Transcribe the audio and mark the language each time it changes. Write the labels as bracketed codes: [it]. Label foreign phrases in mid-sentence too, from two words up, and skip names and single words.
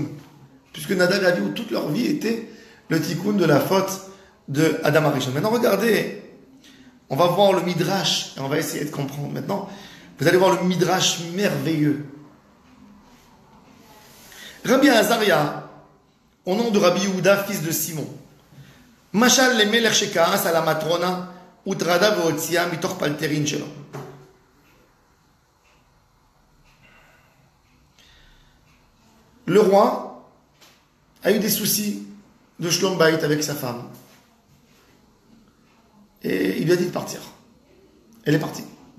[fr] Puisque Nadav et Avihu, toute leur vie était le tikkun de la faute de Adam Arishon. Maintenant, regardez, on va voir le Midrash et on va essayer de comprendre. Maintenant, vous allez voir le Midrash merveilleux. Rabbi Azaria, au nom de Rabbi Yehuda, fils de Simon. [he] משל למלך שכעס על מטרונה וטרדה והוציאה מתוך פלטרין שלו. [fr] Le roi a eu des soucis de [he] שלום בית [fr] avec sa femme. Et il lui a dit de partir. Elle est partie.